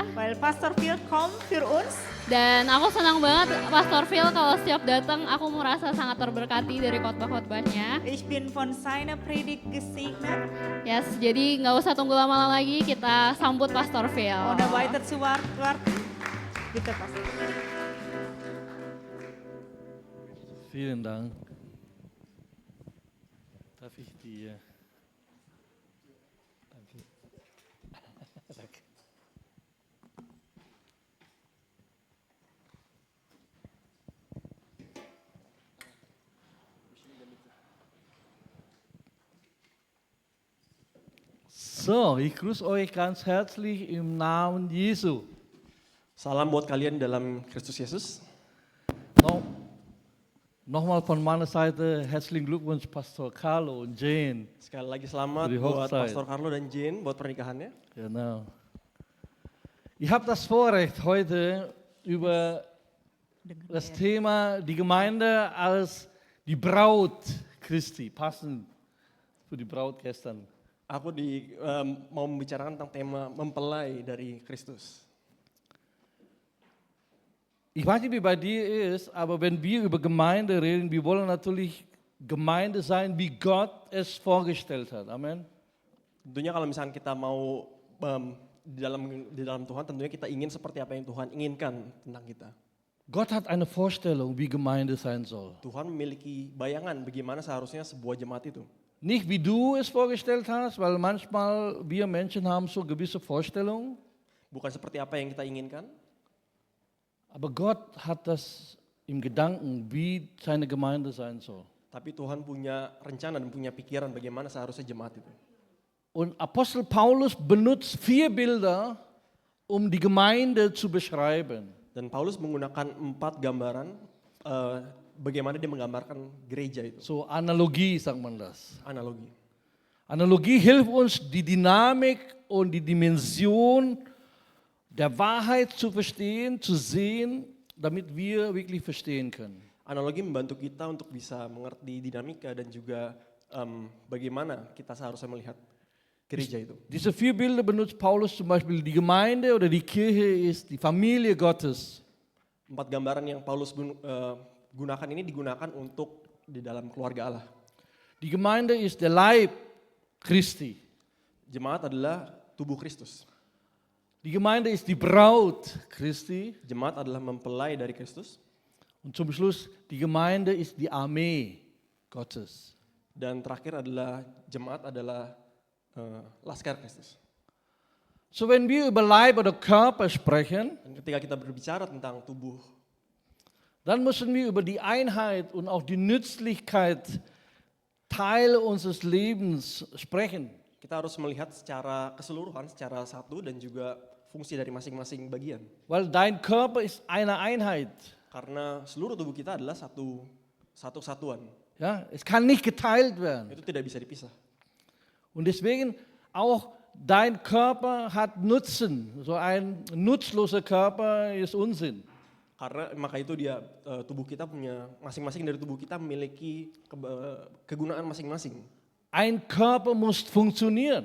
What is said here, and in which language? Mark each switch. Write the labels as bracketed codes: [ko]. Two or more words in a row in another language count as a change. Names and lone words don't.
[de] weil Pastor Phil kommt für uns. [id] Dan aku senang banget Pastor Phil kalau setiap datang aku merasa sangat terberkati dari khotbah-khotbahnya. [de] Ich bin von seiner Predigt gesegnet. [id] Yes, jadi nggak usah tunggu lama lagi, kita sambut Pastor Phil. [de] Ohne weiter zu warten. Bitte, Pastor. Vielen Dank. Darf ich die... Danke. Danke. So, ich grüße euch ganz herzlich im Namen Jesu. [id] Salam buat kalian dalam Kristus Yesus. [de] Nochmal von meiner Seite herzlichen Glückwunsch Pastor Carlo und Jane. [id] Sekali lagi selamat [de] Für die [id] buat [de] Hochzeit. [id] Pastor Carlo dan Jane buat pernikahannya. [de] Genau. Ich habe das Vorrecht, heute über das Thema die Gemeinde als die Braut Christi, passend für die Braut gestern. [id] Aku mau membicarakan tentang tema mempelai dari Kristus. [de] Ich weiß nicht, wie bei dir ist, aber wenn wir über Gemeinde reden, wir wollen natürlich Gemeinde sein, wie Gott es vorgestellt hat. Amen. [id] Tentunya kalau misalnya kita mau di dalam Tuhan, tentunya kita ingin seperti apa yang Tuhan inginkan tentang kita. [de] Gott hat eine Vorstellung, wie Gemeinde sein soll. [id] Tuhan memiliki bayangan bagaimana seharusnya sebuah jemaat itu. [de] Nicht wie du es vorgestellt hast, weil manchmal wir Menschen haben so gewisse Vorstellungen. [id] Bukan seperti apa yang kita inginkan. [de] Aber Gott hat das im Gedanken, wie seine Gemeinde sein soll. [id] Tapi Tuhan punya rencana dan punya pikiran bagaimana seharusnya jemaat itu. [de] Und Apostel Paulus benutzt 4 Bilder, um die Gemeinde zu beschreiben. [id] Dan Paulus menggunakan 4 gambaran bagaimana dia menggambarkan gereja itu. [de] So Analogie sagt man das. [id] Analogi. [de] Analogie hilft uns, die Dynamik und die Dimension der Wahrheit zu verstehen, zu sehen, damit wir wirklich verstehen können. [id] Analogi membantu kita untuk bisa mengerti dinamika dan juga bagaimana kita seharusnya melihat gereja itu. [de] Diese 4 Bilder benutzt Paulus zum Beispiel, die Gemeinde oder die Kirche ist die Familie Gottes. [id] 4 gambaran yang Paulus gunakan ini digunakan untuk di dalam keluarga Allah. [de] Die Gemeinde ist der Leib Christi. [id] Jemaat adalah tubuh Kristus. [de] Die Gemeinde ist die Braut Christi. [id] Jemaat adalah mempelai dari Kristus. [de] Und zum Schluss, die Gemeinde ist die Armee Gottes. [id] Dan terakhir adalah jemaat adalah laskar Kristus. [de] So wenn wir über Leib oder Körper sprechen, [id] Dan ketika kita berbicara tentang tubuh, [de] dann müssen wir über die Einheit und auch die Nützlichkeit Teile unseres Lebens sprechen. [id] kita harus melihat secara keseluruhan, secara satu dan juga fungsi dari masing-masing bagian. [de] Weil dein Körper ist eine Einheit. [id] Karena seluruh tubuh kita adalah satu satuan. [de] Ja, es kann nicht geteilt werden. [id] Itu tidak bisa dipisah. [de] Und deswegen auch dein Körper hat Nutzen. So ein nutzloser Körper ist Unsinn. [id] Karena maka itu tubuh kita punya, masing-masing dari tubuh kita memiliki kegunaan masing-masing. [de] Ein Körper muss funktionieren.